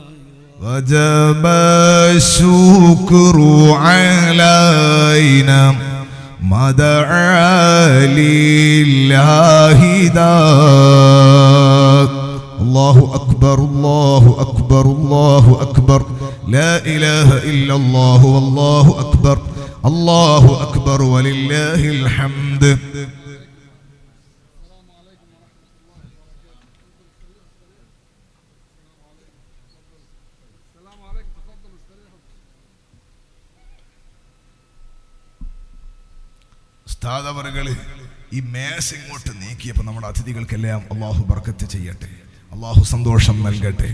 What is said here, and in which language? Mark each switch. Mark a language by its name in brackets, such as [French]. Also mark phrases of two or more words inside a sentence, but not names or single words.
[Arabic] وجب الشكر علينا ما دعا لله ذاك. الله أكبر الله أكبر الله أكبر لا إله إلا الله والله أكبر الله أكبر ولله الحمد. [Malayalam] ഉസ്താദ് അവർകള് ഈ മേശ ഇങ്ങോട്ട് നീക്കിയപ്പോൾ നമ്മുടെ അതിഥികൾക്കെല്ലാം അള്ളാഹു ബർക്കത്ത് ചെയ്യട്ടെ, അള്ളാഹു സന്തോഷം നൽകട്ടെ.